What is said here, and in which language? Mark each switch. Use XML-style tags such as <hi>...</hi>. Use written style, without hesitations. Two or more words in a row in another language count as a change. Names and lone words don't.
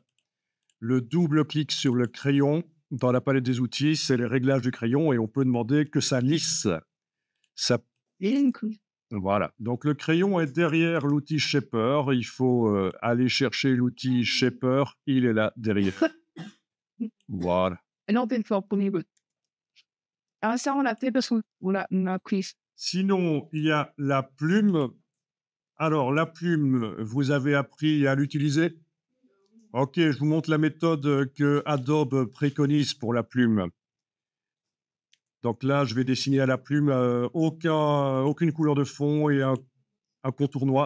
<fr>Le double clic sur le crayon dans la palette des outils, c'est les réglages du crayon et on peut demander que ça lisse. Ça, voilà. Donc le crayon est derrière l'outil Shaper. Il faut aller chercher l'outil Shaper. Il est là derrière. Voilà. Non,</fr> <th>เป็นฟอร์มนี้</th> <fr>ça, on l'a fait parce qu'on a pris. Sinon, il y a la plume. Alors, la plume, vous avez appris à l'utiliser? OK, je vous montre la méthode que Adobe préconise pour la plume. Donc là, je vais dessiner à la plume aucune couleur de fond et un contour noir.</fr>